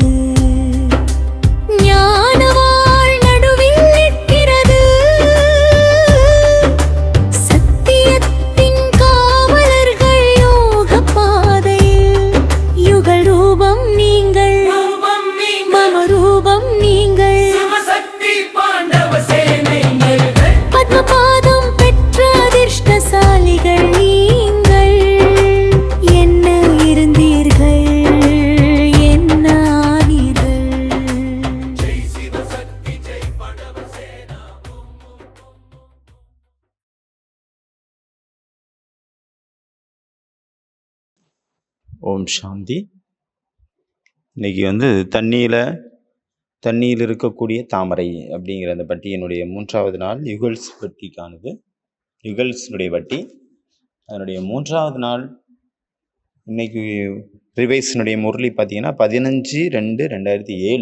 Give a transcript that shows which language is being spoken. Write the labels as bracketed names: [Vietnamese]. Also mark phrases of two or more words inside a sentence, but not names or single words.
[Tamil] ஞானவாள் நடுவில் நிற்கிறது. சத்தியத்தின் காவலர்கள் யோக பாதையில். யுகல் ரூபம் நீங்கள், மம ரூபம் நீங்கள். [Hindi] शिवशक्ति पांडव सेने [Tamil] பத்மபாதம் பெற்ற அதிர்ஷ்டசாலிகள் நீங்கள். என்ன இருந்தீர்கள், என்ன ஆனீர்கள். [Hindi] जय शिवशक्ति जय पांडव सेना। ओम शांति. [Tamil] இன்னைக்கு தண்ணியில் இருக்கக்கூடிய தாமரை அப்படிங்கிற அந்த பட்டியினுடைய 3வது நாள் யுகல்ஸ் பட்டிக்கானது. யுகல்ஸினுடைய பட்டி அதனுடைய 3வது நாள். இன்னைக்கு ரிவைஸினுடைய முரளி பார்த்தீங்கன்னா 15/2/2007.